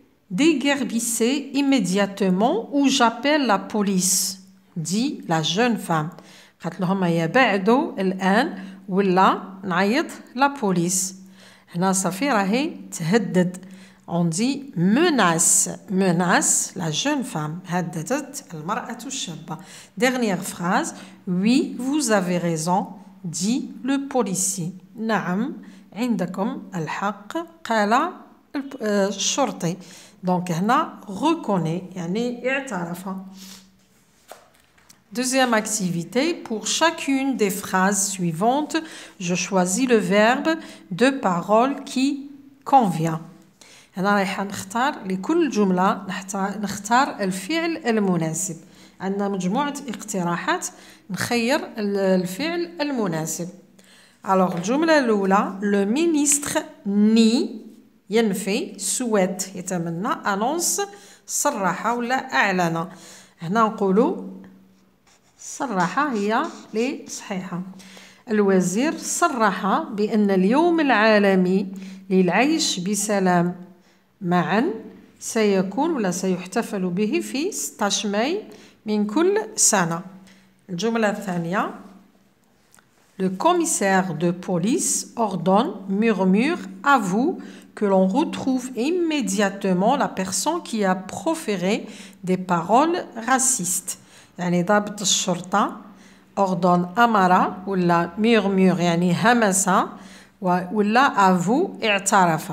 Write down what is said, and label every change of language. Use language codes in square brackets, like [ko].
[fr] déguerpissez immédiatement ou j'appelle la police, dit la jeune femme. [ar] قالت لهم يا بعدوا الآن ولا نعيط la police. هنا صافي راهي تهدد. [fr] On dit menace. Menace la jeune femme. [ar] هددت المرأة الشابة. [fr] Dernière phrase. Oui, vous avez raison, dit le policier. [ar] نعم عندكم الحق قال الشرطي. Donc هنا reconnaît يعني اعترف. [fr] Deuxième activité, pour chacune des phrases suivantes, je choisis le verbe de parole qui convient. [ar] هنا رايحة نختار لكل جملة نختار الفعل المناسب. عندنا مجموعة اقتراحات نخير الفعل المناسب. Alors الجملة الأولى [fr] le ministre nie [ar] ينفي souhaite يتمنى annonce صرح ولا أعلن. هنا نقولوا صرح هي لي صحيحة. الوزير صرح بأن اليوم العالمي للعيش بسلام معا سيكون ولا سيحتفل به في 16 ماي من كل سنة. الجملة الثانية [fr] le commissaire de police ordonne, murmure, avoue que l'on retrouve immédiatement la personne qui a proféré des paroles racistes. [ar] يعني ضابط الشرطة ordonne أمر ولا murmure يعني همس ولا avoue اعترف.